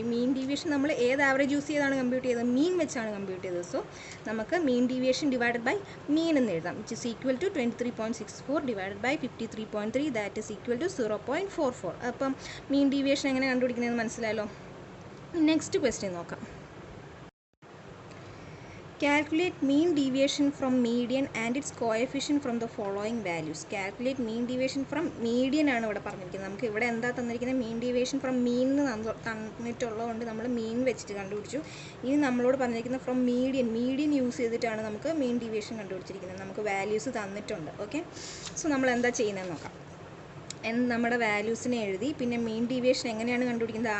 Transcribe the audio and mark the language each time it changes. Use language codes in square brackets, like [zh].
[ml] ഈ mean deviation നമ്മൾ ഏത് ആവറേജ് യൂസ് ചെയ്താണ് കമ്പ്യൂട്ട് ചെയ്തത്? മീൻ വെച്ചാണ് കമ്പ്യൂട്ട് ചെയ്തത്. സോ നമുക്ക് mean deviation divided by mean എന്ന് എഴുതാം, [en] Which is equal to 23.64 divided by 53.3 that is equal to 0.44. [ml] അപ്പം മീൻ ഡീവിയേഷൻ എങ്ങനെ കണ്ടുപിടിക്കുന്നതെന്ന് മനസ്സിലായല്ലോ. നെക്സ്റ്റ് ക്വസ്റ്റ്യൻ നോക്കാം. [en] Calculate mean deviation from median and its coefficient from the following values. Calculate mean deviation from median [ml] ആണ് ഇവിടെ പറഞ്ഞിരിക്കുന്നത്. നമുക്ക് ഇവിടെ എന്താ തന്നിരിക്കുന്നത്? മീൻ ഡീവിയേഷൻ ഫ്രം മീൻ തന്നിട്ടുള്ളതുകൊണ്ട് നമ്മൾ മീൻ വെച്ചിട്ട് കണ്ടുപിടിച്ചു. ഇനി നമ്മളോട് പറഞ്ഞിരിക്കുന്നത് ഫ്രം മീഡിയൻ യൂസ് ചെയ്തിട്ടാണ് നമുക്ക് മീൻ ഡീവിയേഷൻ കണ്ടുപിടിച്ചിരിക്കുന്നത്. നമുക്ക് വാല്യൂസ് തന്നിട്ടുണ്ട്. ഓക്കെ, സോ നമ്മൾ എന്താ ചെയ്യുന്നതെന്ന് നോക്കാം. നമ്മുടെ വാല്യൂസിനെ എഴുതി പിന്നെ മീൻ ഡീവിയേഷൻ എങ്ങനെയാണ് കണ്ടുപിടിക്കുന്നത്?